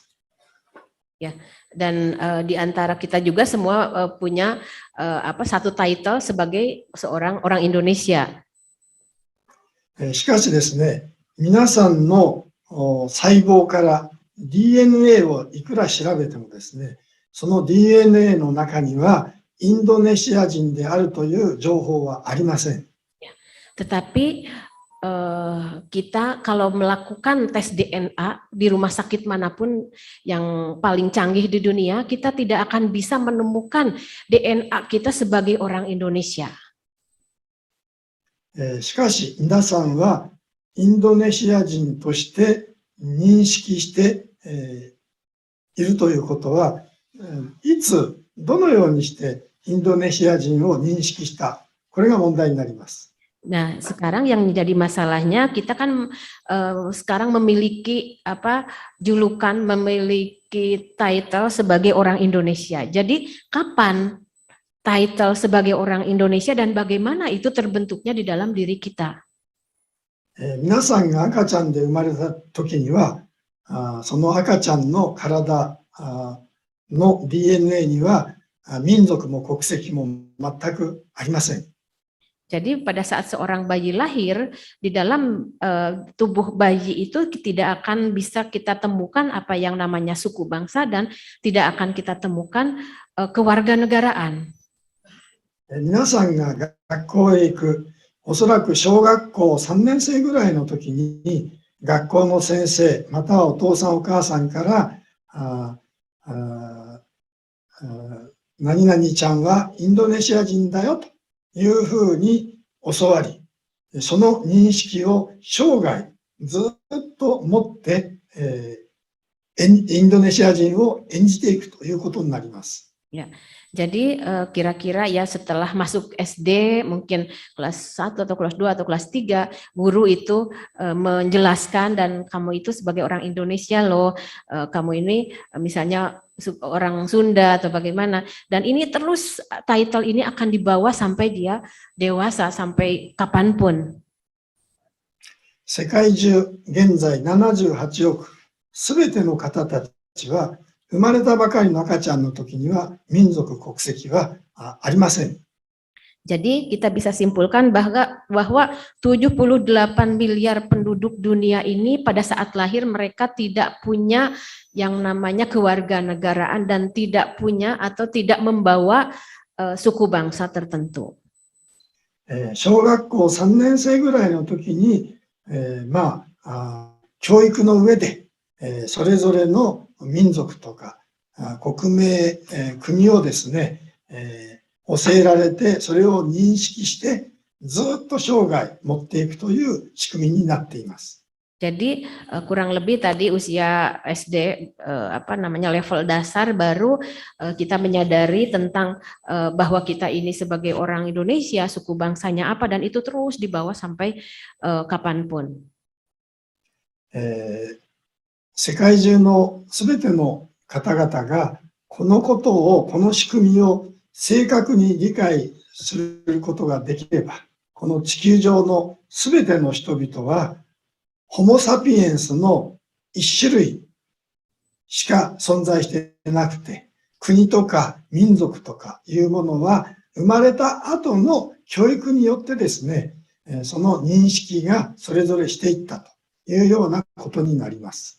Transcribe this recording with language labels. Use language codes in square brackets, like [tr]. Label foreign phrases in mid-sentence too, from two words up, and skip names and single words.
[id] Ya, dan di antara kita juga semua punya satu title sebagai seorang orang Indonesia. [ja] しかしですね、皆さんの細胞から DNA をいくら調べてもですね、その DNA の中にはインドネシア人であるという情報はありません。 [id] Tetapi kita kalau melakukan tes DNA di rumah sakit manapun yang paling canggih di dunia, kita tidak akan bisa menemukan DNA kita sebagai orang Indonesia. [ja] しかし皆さんはインドネシア人として認識しているということは、いつどのようにしてインドネシア人を認識した、これが問題になります。 [id] Nah, sekarang yang menjadi masalahnya kita kan sekarang memiliki julukan, memiliki title sebagai orang Indonesia. Jadi kapan title sebagai orang Indonesia dan bagaimana itu terbentuknya di dalam diri kita? [ja] 皆さんが赤ちゃんで生まれた時には、その赤ちゃんの体の DNA には民族も国籍も全くありません。 [id] Jadi pada saat seorang bayi lahir, di dalam tubuh bayi itu tidak akan bisa kita temukan apa yang namanya suku bangsa dan tidak akan kita temukan kewarganegaraan. [ja] 皆さんが学校へ行く、おそらく小学校3年生ぐらいの時に、学校の先生、またはお父さんお母さんから、何々ちゃんはインドネシア人だよというふうに教わり、その認識を生涯ずっと持って、インドネシア人を演じていくということになります。 [id] Jadi kira-kira ya setelah masuk SD, mungkin kelas 1 atau kelas 2 atau kelas 3, guru itu menjelaskan dan kamu itu sebagai orang Indonesia loh, kamu ini misalnya orang Sunda atau bagaimana. Dan ini terus title ini akan dibawa sampai dia dewasa, sampai kapanpun. [ja] 世界中現在78億、すべての方たちは生まれたばかりの赤ちゃんの時には民族国籍はありません。 [id] Jadi kita bisa simpulkan bahwa 78 miliar penduduk dunia ini pada saat lahir mereka tidak punya yang namanya kewarganegaraan dan tidak punya atau tidak membawa suku bangsa tertentu. [ja] 小学校3年生ぐらいの時に、教育の上で、それぞれの民族とか国名、国をですね、教えられて、それを認識してずっと生涯持っていくという仕組みになっています。 [id] Jadi kurang lebih tadi usia SD level dasar baru kita menyadari tentang bahwa kita ini sebagai orang Indonesia, suku bangsanya apa, dan itu terus dibawa sampai kapanpun. [ja] 世界中のすべての方々がこのことを、この仕組みを正確に理解することができれば、この地球上のすべての人々はホモ・サピエンスの一種類しか存在してなくて、国とか民族とかいうものは生まれた後の教育によってですね、その認識がそれぞれしていったというようなことになります。